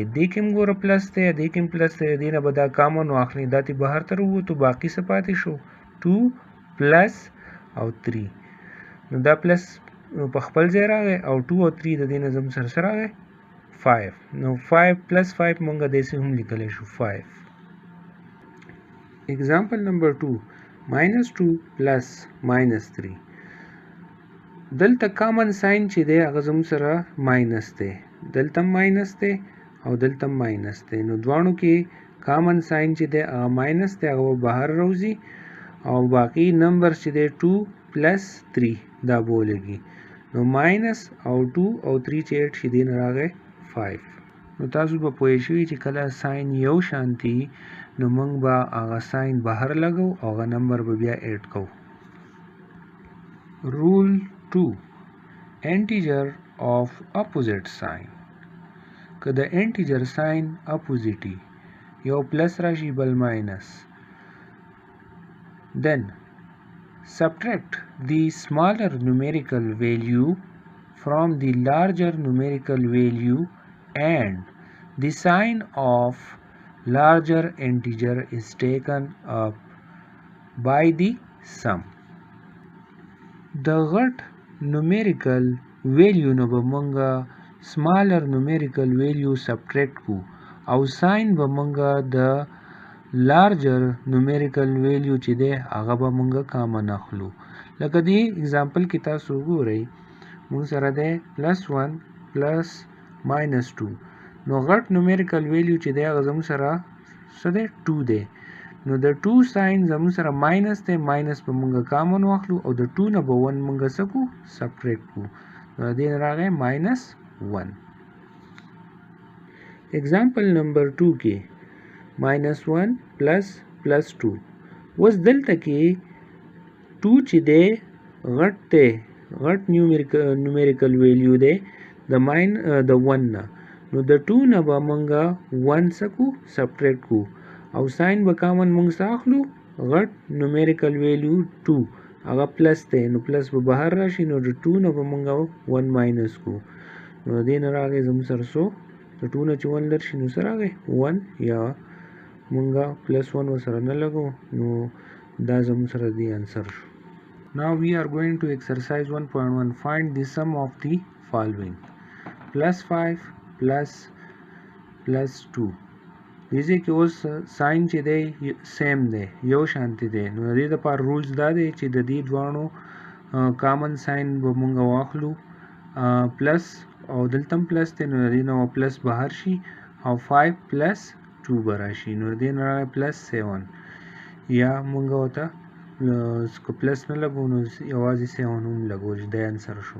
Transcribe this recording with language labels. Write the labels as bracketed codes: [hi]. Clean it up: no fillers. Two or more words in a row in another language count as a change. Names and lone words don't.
[ps] دې کې هم ګوره پلس دی دې کې هم پلس دی دې نه به دا کامن واخلئ دا ترې بهر ته راووتو باقي څه پاتې شو 2 پلس او 3 نو دا پلس په خپل ځای راغی او 2 او 3 د دې نه زموږ سره راغی 5 نو 5 پلس 5 مونږ داسې هم لیکلی شو 5. [en] Example number 2 -2 plus -3. [ps] دلته [en] common sign [ps] چې دی هغه زموږ سره ماینس دی دلته ماینس دی او دلته ماینس دی نو دواړو کې [en] common sign [ps] چې دی هغه ماینس دی هغه بهر راوځي او باقی نمبر چې دی 2 پلس 3 دا بولېږي نو ماینس او 2 او 3 چې 8 شي دی نه راغی 5. نو تاسو به پوه شئ چې کله ساين یو شانتي نو موږ به هغه ساين بهر لګو او هغه نمبر به بیا 8 کوو. [en] rule 2 integer of opposite sign. [ps] که د انټیجر ساين اپوزیټي یو پلس راشي بل ماینس [en] then subtract the smaller numerical value from the larger numerical value and the sign of larger integer is taken up by the sum. [ps] The غټ [en] numerical value [ps] نه به مونږه [en] smaller numerical value subtract [ps] کو او sign به مونږه د [en] larger numerical value [ps] چې دی هغه به مونږه کامن اخلو. لکه دې اگزامپل کې تاسو وګورئ مونږ سره دی +1 پلس -2 نو غټ [en] numerical value [ps] چې دی هغه زموږ سره څه دی 2 دی نو د 2 ساين زموږ سره ماینس دی ماینس به مونږه کامن واخلو او د 2 نه به 1 مونږه څه کو سبټریکټ کو نو دې نه راغی -1. [en] Example number 2 [ps] کې -1 +2 اوس دلته کې 2 چې دی غټ دی غټ [en] numerical value [ps] دی د 1 نه نو د 2 نه به مونږه 1 څه کو سبټریکټ کو او ساين به کامن مونږ څه اخلو غټ [en] numerical value [ps] 2 هغه پلس دی نو پلس به بهر راشي نو د 2 نه به مونږه 1 ماینس کو نو دې نه راغی زموږ سره څو د 2 نه چې 1 لر شي نو څه راغی 1 یا مونږه +1 ورسره نه لګو نو دا زموږ سره دی انسر شو. [en] Now we are going to exercise 1.1 find the sum of the following +5 +2 [ps] دې کې اوس ساين چې دی سیم دی یو شانتي دی نو د دې لپاره رولز دا دی چې د دې دوانو [en] common sign [ps] به مونږ واخلو پلس او دلته پلس دی نو د دې نه پلس بهر شي او 5 +2 به راشي نو د دې نه +7 یا مونږ ورته پلس نه لګو نو یوازې 7 هم لګو چې دا انسر شو.